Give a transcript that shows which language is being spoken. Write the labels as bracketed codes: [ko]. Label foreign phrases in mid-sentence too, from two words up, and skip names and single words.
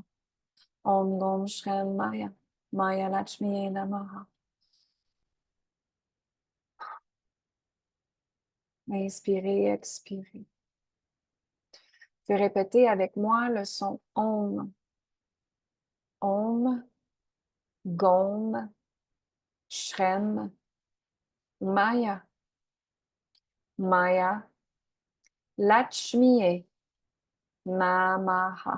[sa] Om Gom Shrem Maya Maya Lakshmi Namaha. [fr] Inspirez, expirez. Vous répéter avec moi le son Om. [sa] Om Gom Shrem Maya Maya Lakshmi Namaha.